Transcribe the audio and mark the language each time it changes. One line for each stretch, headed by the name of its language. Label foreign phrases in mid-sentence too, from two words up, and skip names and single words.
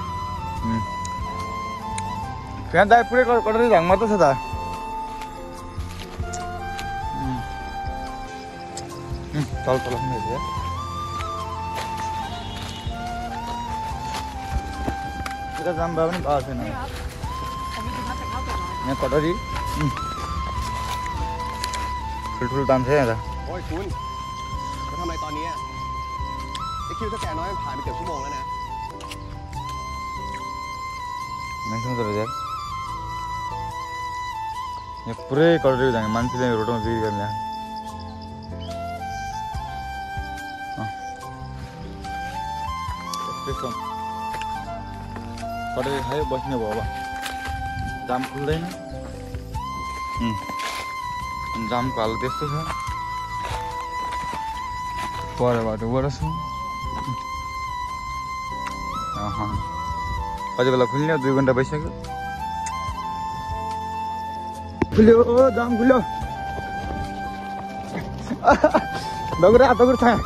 Nepali: फ्यान त पुरै कटरी झाङ मात्र छ त तल यता जाम भए पनि भएको छैन यहाँ कटरी ठुल्ठुलो दाम छ यहाँ
Thai: คุณมาทำอะไรตอนนี้ไอ้คิวถ้าแกน้อยมันผ่านไปเกือบชั่วโมงแล้วนะ ไม่ต้องตัวเด็กเนี่ย
Nepali: पुरै कटरी जाने मान्छेले रोडमा बिक्री गर्ने कटरी खायो बस्ने भयो अब जाम खुल्दैन जामको हालत त्यस्तो छ पर बाटो छु कति बेला खुल्ने 2 घन्टा भइसक्यो खुल्यो जाम खुल्यो दगुरा छ